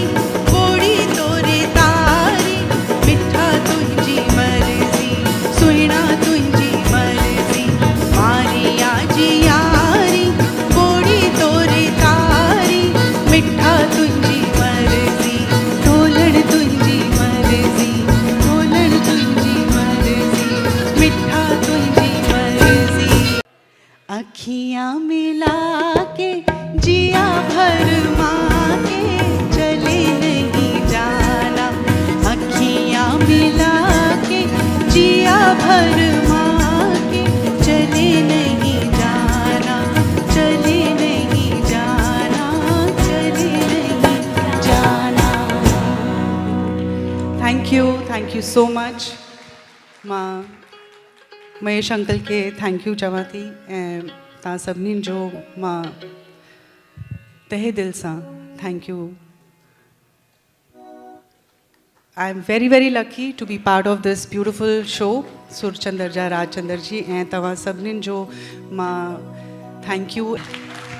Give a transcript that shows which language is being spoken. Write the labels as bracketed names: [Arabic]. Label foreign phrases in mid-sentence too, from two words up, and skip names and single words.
[Sindhi] बोड़ी तोरे तारी मिठा तुंजी मर्जी सुहिणा तुंजी मर्जी मारिया जियारी बोड़ी तोरे तारी मिठा तुंजी मर्जी ढोलण तुंजी मर्जी ढोलण तुंजी मर्जी मिठा तुंजी मर्जी [Hindi] अखियां मिला के जिया भर के चले नहीं जाना अखियां मिला के जिया भर के चले नहीं जाना चले नहीं जाना चले नहीं जाना [English] thank you so much [Sindhi] मां महेश अंकल के [English] thank you [Sindhi] चवां थी ऐं तव्हां सभिनीनि जो मां तहे दिल सां [English] thank you I am very very lucky to be part of this beautiful show [Sindhi] सुरचंदर जा राजचंदर जी ऐं तव्हां सभिनीनि जो मां [English] thank you